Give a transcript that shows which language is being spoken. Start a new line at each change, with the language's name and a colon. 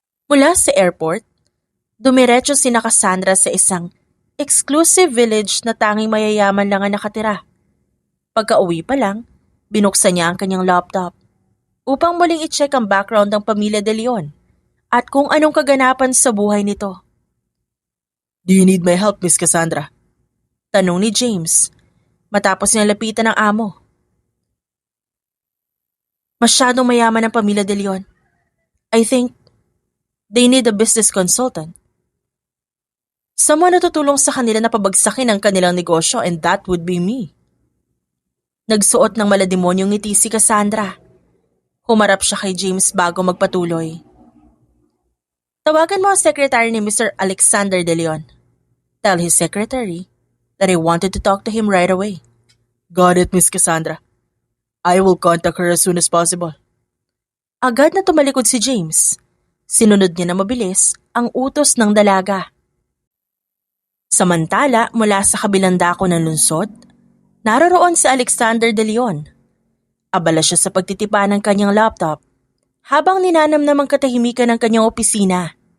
Filipino: Mula sa airport, dumiretso sina Cassandra sa isang exclusive village na tanging mayayaman lang ang nakatira. Pagka-uwi pa lang, binuksan niya ang kanyang laptop upang muling i-check ang background ng pamilya De Leon at kung anong kaganapan sa buhay nito.
English: Do you need my help, Miss Cassandra?
Filipino: Tanong ni James matapos niya lapitan ng amo. Masyadong mayaman ang pamilya De Leon.
English: I think they need a business consultant.
Filipino: Someone na tutulong sa kanila na pabagsakin ang kanilang negosyo,
English: and that would be me.
Filipino: Nagsuot ng malademonyong ngiti si Cassandra. Humarap siya kay James bago magpatuloy. Tawagan mo ang secretary ni Mr. Alexander De Leon.
English: Tell his secretary that I wanted to talk to him right away. Got it, Miss Cassandra. I will contact her as soon as possible.
Filipino: Agad na tumalikod si James. Sinunod niya na mabilis ang utos ng dalaga. Samantala, mula sa kabilang dako ng lungsod, naroroon si Alexander De Leon. Abala siya sa pagtitipa ng kanyang laptop habang ninanamnam ang katahimikan ng kanyang opisina.